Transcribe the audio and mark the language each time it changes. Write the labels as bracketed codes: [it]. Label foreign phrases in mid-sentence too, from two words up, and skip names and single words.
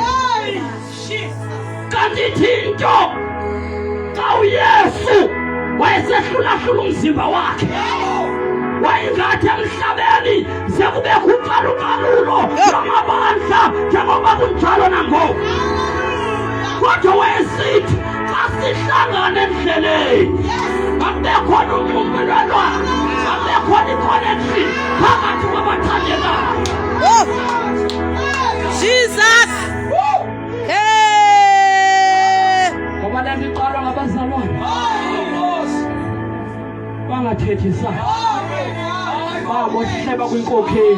[xh] Kanti into xa uYesu wayesehlulahlula umzimba wakhe wayengathi emhlabeni sekubekho ucalucalulo lwamabandla njengoba kunjalo nangoku. Kodwa wayesithi xa sihlangane endleleni akube khona umvumelwano, akube khona i-connection phakathi kwabathandekayo. Jesus. Ngoba le nto iqalwa ngabazalwane bangathethisani, babohleba kwinkokheli.